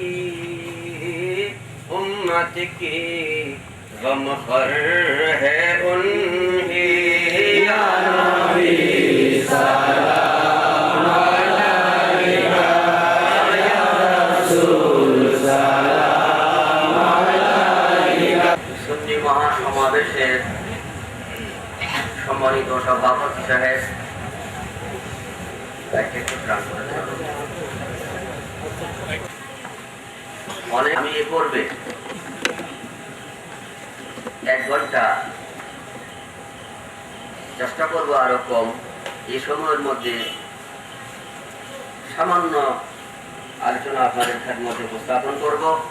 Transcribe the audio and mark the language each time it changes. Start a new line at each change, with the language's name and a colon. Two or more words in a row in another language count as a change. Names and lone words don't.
Urdu: امت کی غم خر ہے انہی یا نبی سلام علیکہ یا رسول سلام علیکہ
Bangla: সুন্নি মহাসমাবেশের সম্মানিত সভাপতি সাহেব অনেক আমি এ করবে 1 ঘন্টা চেষ্টা করবো আরো কম এই সময়ের মধ্যে সামান্য আলোচনা আপনাদের মধ্যে উপস্থাপন করব।